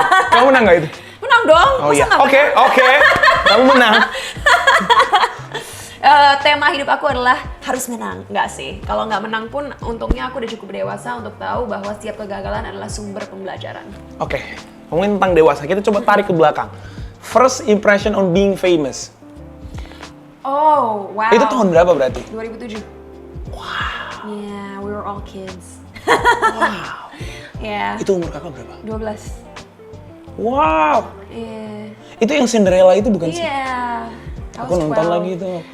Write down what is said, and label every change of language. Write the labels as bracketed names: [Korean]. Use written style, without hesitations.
[Indonesian] Kamu menang gak itu? Menang dong. Oh masa iya, nggak oke. Kamu menang. Tema hidup aku adalah harus menang. Nggak sih, kalau nggak menang pun untungnya aku udah cukup dewasa untuk tahu bahwa setiap kegagalan adalah sumber pembelajaran. Oke, ngomongin tentang dewasa, kita coba tarik ke belakang. [English] First impression on being famous. Oh, wow. [Indonesian] Itu tahun berapa berarti? [English] 2007. Wow. Yeah, we were all kids. Wow. Yeah. [Indonesian] Itu umur kakak berapa? 12. Wow. Yeah. Itu yang Cinderella itu bukan sih? Yeah. Aku nonton lagi itu.